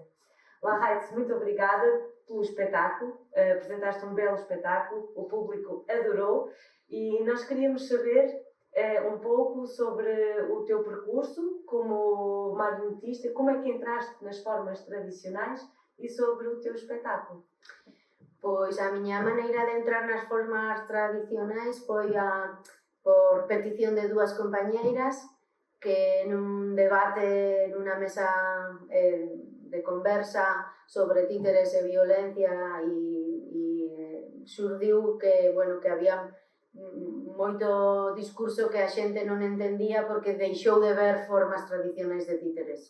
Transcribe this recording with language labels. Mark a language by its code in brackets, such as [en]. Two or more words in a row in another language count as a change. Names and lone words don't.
[pt] La Reitz, muito obrigada pelo espetáculo, apresentaste um belo espetáculo, o público adorou e nós queríamos saber um pouco sobre o teu percurso como marionetista, como é que entraste nas formas tradicionais e sobre o teu espetáculo. [gl] Pois a miña maneira de entrar nas formas tradicionais foi por petición de dúas compañeiras que nun debate nunha mesa de conversa sobre títeres e violencia e xurdiu que, que había moito discurso que a xente non entendía porque deixou de ver formas tradicionais de títeres.